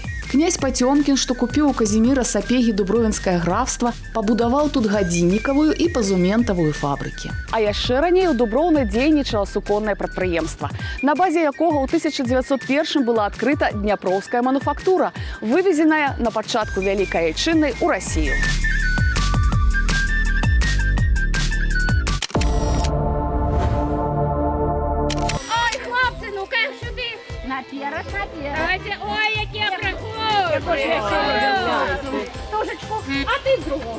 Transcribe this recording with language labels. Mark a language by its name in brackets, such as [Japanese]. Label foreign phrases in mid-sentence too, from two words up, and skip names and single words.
[Belarusian] Князь Пацёмкін, што купіў у Казіміра Сапегі дубровінскае графства, пабудаваў тут гадзіннікавую і пазументавую фабрыкі. А яшчэ раней у Дуброўна дзейнічала суконнае прадпрыемства, на базе якога ў 1901 была адкрыта дняпроўская мануфактура, вывезеная на пачатку Вялікай Айчыннай у Расію. [Ukrainian] Ой, хлопці, ну-ка сюди. Наперед, наперед. Давайте, ой, які прохожі. Тушечку, а ти з другого.